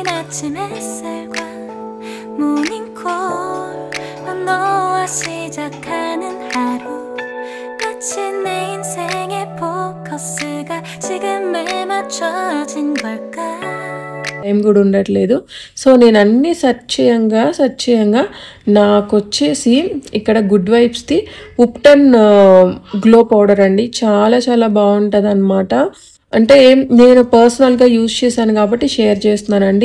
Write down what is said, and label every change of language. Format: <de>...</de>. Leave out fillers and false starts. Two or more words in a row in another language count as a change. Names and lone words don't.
<ko>아침 햇살과 모닝콜 너와 시작하는 하루 마치 내 인생의 포커스가 지금에 맞춰진 걸까</ko> <te>టైం కూడా ఉండట్లేదు. సో నేను అన్ని సెర్చ్ చేయంగా నాకు వచ్చేసి ఇక్కడ గుడ్ వైబ్స్ది ఉప్టన్ గ్లో పౌడర్ అండి. చాలా చాలా బాగుంటుంది అనమాట. అంటే నేను</te> <en>personalగా use</en> <te>చేశాను కాబట్టి షేర్ చేస్తున్నానండి.</te>